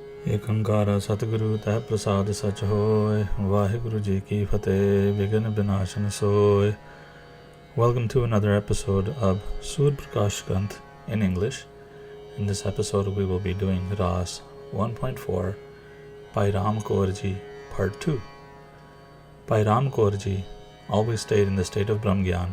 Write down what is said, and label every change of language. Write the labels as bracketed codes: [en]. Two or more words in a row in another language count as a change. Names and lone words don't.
[pa] ਏਕ ਅੰਕਾਰਾ ਸਤਗੁਰੁ ਤਹ ਪ੍ਰਸਾਦ ਸਚ ਹੋਯ, ਵਾਹਿਗੁਰੂ ਜੀ ਕੀ ਫ਼ਤਿਹ ਵਿਘਨ ਬਿਨਾਸਨ ਸੋਯ. [en] Welcome to another episode of Sud Prakash Granth in English. In this episode we will be doing Raas 1.4 by Koer ji, Part 2. Bhai Koer ji always stayed in the state of Gyaan.